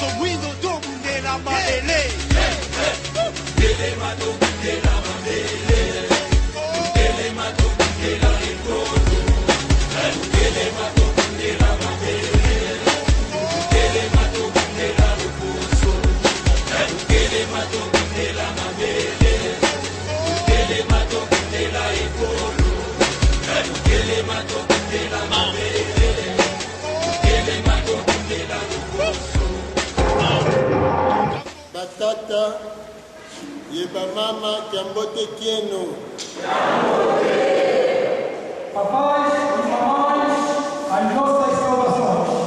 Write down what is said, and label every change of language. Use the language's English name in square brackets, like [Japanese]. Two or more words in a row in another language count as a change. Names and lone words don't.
[Lingala] mwindo tobundela mabele telema tobundela mabele telema tobundela ekolo telema tobundela mabele telema tobundela loposo telema tobundela mabele telema tobundela ekolo telema tobundela mabele telema tobundela loposo [Kongo] batata yeba mama Kiambote Kieno [Portuguese] Papai, mamães, as nossas salvações.